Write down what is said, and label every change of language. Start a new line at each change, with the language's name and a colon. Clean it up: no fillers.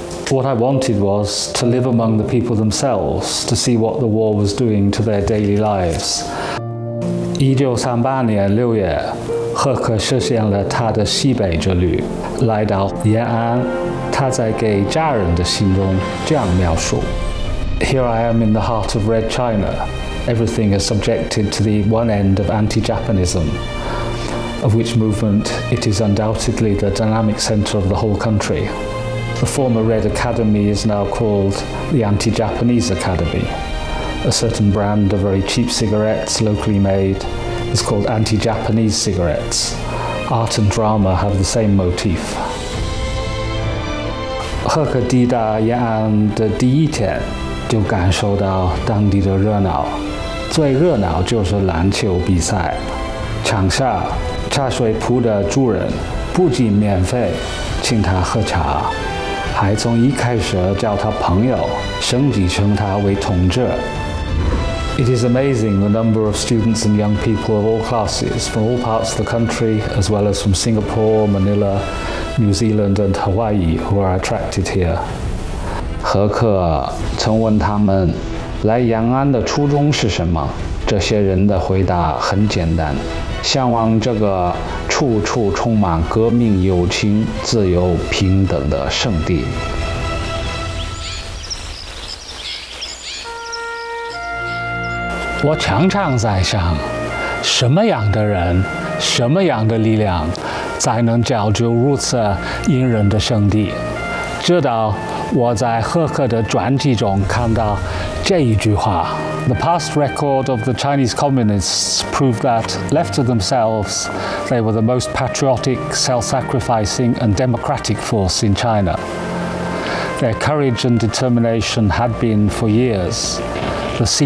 English: What I wanted was to live among the people themselves, to see what the war was doing to their daily lives.
Chinese: 1938年6月，赫克实现了他的西北之旅，来到延安。他在给家人的信中这样描述
English: ：Here I am in the heart of Red China. Everything is subjected to the one end of anti-Japanism, of which movement it is undoubtedly the dynamic center of the whole country. The former Red Academy is now called the Anti-Japanese Academy. A certain brand of very cheap cigarettes, locally made. It's called anti-Japanese cigarettes. Art and drama have the same motif.
Chinese: 赫克抵达延安的第一天，就感受到当地的热闹。最热闹就是篮球比赛。场下茶水铺的主人不仅免费请他喝茶，还从一开始叫他朋友，升级称他为同志。
English: It is amazing the number of students and young people of all classes from all parts of the country, as well as from Singapore, Manila, New Zealand, and Hawaii, who are attracted here.
Chinese: 赫克曾问他们来延安的初衷是什么？这些人的回答很简单：向往这个处处充满革命、友情、自由、平等的圣地。我常常在想，什么样的人，什么样的力量，才能造就如此引人的圣地？直到我在赫克的传记中看到这一句话
English: ：The past record of the Chinese communists proved that, left to themselves, they were the most patriotic, self-sacrificing, and democratic force in China. Their courage and determination had been for years. The secret admiration of youth all over the country.